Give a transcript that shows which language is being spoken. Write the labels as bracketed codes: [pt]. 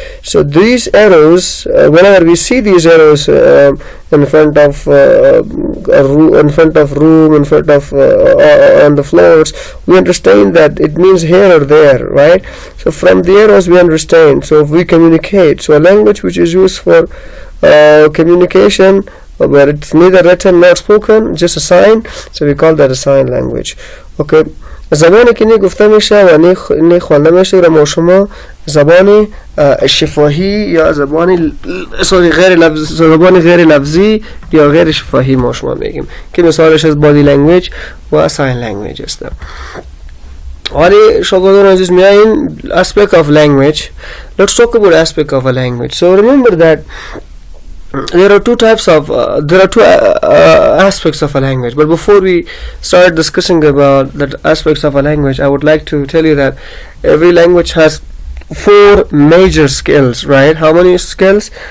[en] So these arrows, whenever we see these arrows in front of room, on the floors, we understand that it means here or there, right? So from the arrows we understand. So if we communicate, so a language which is used for communication, where it's neither written nor spoken, just a sign, so we call that a sign language. Okay. [fa] زبانی که گفته میشه و نه خوانده میشه را ما شما زبان شفاهی یا زبان غیر لفظی یا غیر شفاهی ما شما میگیم که مثالش از body language و sign language است. ولی شاگردان عزیز میایین aspect of language. [en] Let's talk about aspect of a language. So remember that there are two aspects of a language, but before we start discussing about the aspects of a language, I would like to tell you that every language has 4 major skills, right? How many skills?